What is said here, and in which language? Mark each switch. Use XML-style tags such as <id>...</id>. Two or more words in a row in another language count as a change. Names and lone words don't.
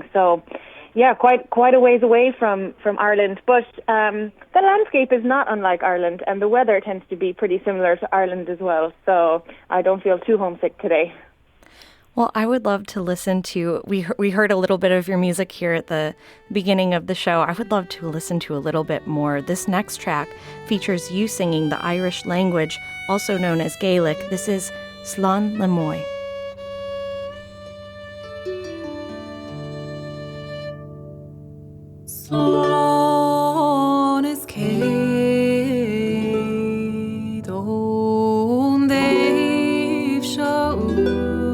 <en>So, yeah, quite a ways away from Ireland, but the landscape is not unlike Ireland, and the weather tends to be pretty similar to Ireland as well, so I don't feel too homesick today. Well, I would love to listen to, we heard a little bit of your music here at the beginning of the show. I would love to listen to a little bit more. This next track features you singing the Irish language, also known as Gaelic. This is Slán le Moy.</en> <ga>Slán is céad ón Dave seo</ga>